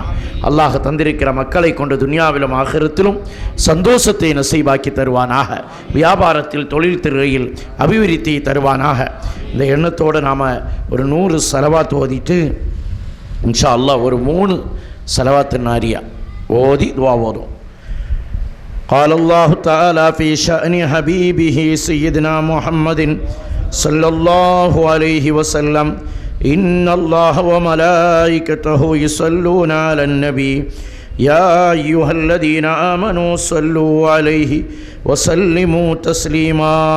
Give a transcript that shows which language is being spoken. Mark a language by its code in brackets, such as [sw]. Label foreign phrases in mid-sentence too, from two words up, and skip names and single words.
[ta] அல்லாஹ் தந்திருக்கிற மக்களை கொண்டு துனியாவிலும் ஆகிரத்திலும் சந்தோஷத்தை நசீபாக்கி தருவானாக. வியாபாரத்தில், தொழில் துறையில் அபிவிருத்தியை தருவானாக. இந்த எண்ணத்தோடு நாம் ஒரு 100 ஸலவாத் ஓதிட்டு [ar] إن شاء الله [ta] ஒரு 3 ஸலவாத்து நாரியா ஓதி துஆ ஓதும். [ar] قال الله تعالى في شأن حبيبه سيدنا محمد صلى الله عليه وسلم إن الله وملائكته يصلون على النبي يا أيها الذين آمنوا صلوا عليه وسلموا تسليما